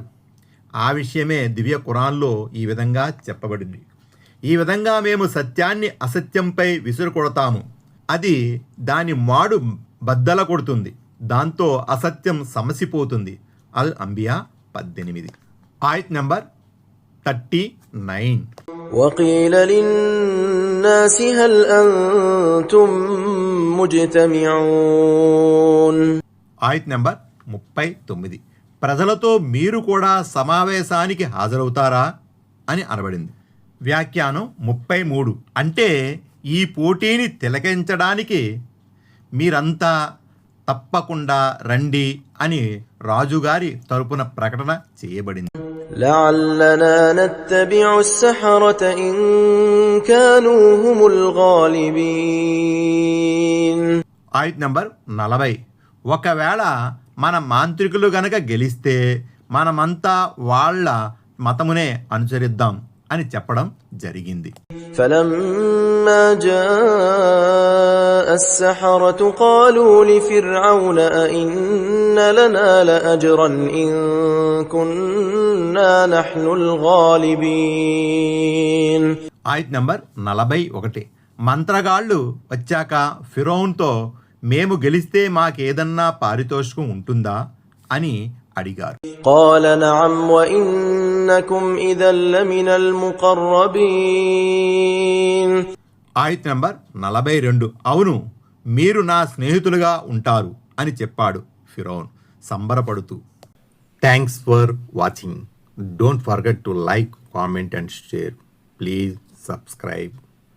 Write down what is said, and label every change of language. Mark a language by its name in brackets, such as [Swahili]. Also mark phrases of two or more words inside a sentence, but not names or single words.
[Telugu] ఆ విషయమే దివ్య ఖురాన్లో ఈ విధంగా చెప్పబడింది. ఈ విధంగా మేము సత్యాన్ని అసత్యంపై విసురు కొడతాము, అది దాని మాడు బద్దల కొడుతుంది, దాంతో అసత్యం సమసిపోతుంది. అల్ అంబియా 18. ఆయత్ నంబర్ 39. [Arabic] وقيل للناس هل أنتم مجتمعون. [Telugu] ఆయత్ నంబర్ 39. ప్రజలతో మీరు కూడా సమావేశానికి హాజరవుతారా అని అనబడింది. వ్యాఖ్యానం 33. అంటే ఈ పోటీని తిలకించడానికి మీరంతా తప్పకుండా రండి అని రాజుగారి తరపున ప్రకటన చేయబడింది. [Arabic] لعلنا نتبع السحرة إن كانوا هم الغالبين. [Telugu] ఆయత్ నంబర్ 40. ఒకవేళ మన మాంత్రికులు గనక గెలిస్తే మనమంతా వాళ్ళ మతమునే అనుసరిద్దాం అని చెప్పడం జరిగింది. [Arabic] فلما جاء السحرة قالوا لفرعون أئن لنا لأجرا إن كنا نحن الغالبين. [Telugu] ఆయత్ నంబర్ 41. మంత్రగాళ్ళు వచ్చాక ఫిరౌన్తో మేము గెలిస్తే మాకేదన్నా పారితోషికం ఉంటుందా అని అడిగారు. [Arabic] قال نعم وإنكم إذا لمن المقربين. [Telugu] ఆయత్ నంబర్ 42. అవును, మీరు నా స్నేహితులుగా ఉంటారు అని చెప్పాడు ఫిరౌన్ సంబరపడుతూ. [English] Thanks for watching. Don't forget to like, comment and share. Please subscribe.